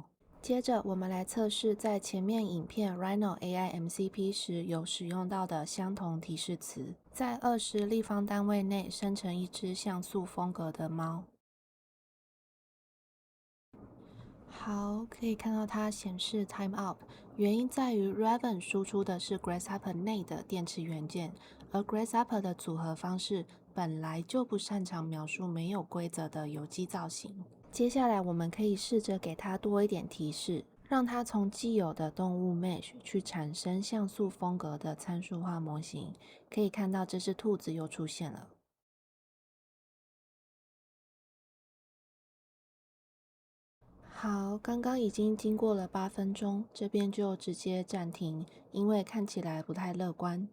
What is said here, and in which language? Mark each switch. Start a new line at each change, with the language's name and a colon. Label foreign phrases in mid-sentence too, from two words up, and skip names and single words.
Chinese: 接着我們來測試在前面影片 Rhino AI MCP 時有使用到的相同提示詞，在20立方單位內生成一隻像素風格的貓。好，可以看到它顯示 timeout，原因在於 Raven 輸出的是 Grasshopper 內的電池元件，而 Grasshopper 的組合方式本來就不擅長描述沒有規則的有機造型。接下來我們可以試着給它多一點提示，讓它從既有的動物 mesh 去產生像素風格的參數化模型。可以看到這隻兔子又出現了。好， 好，剛剛已經經過了8分鐘，這邊就直接暫停，因為看起來不太樂觀。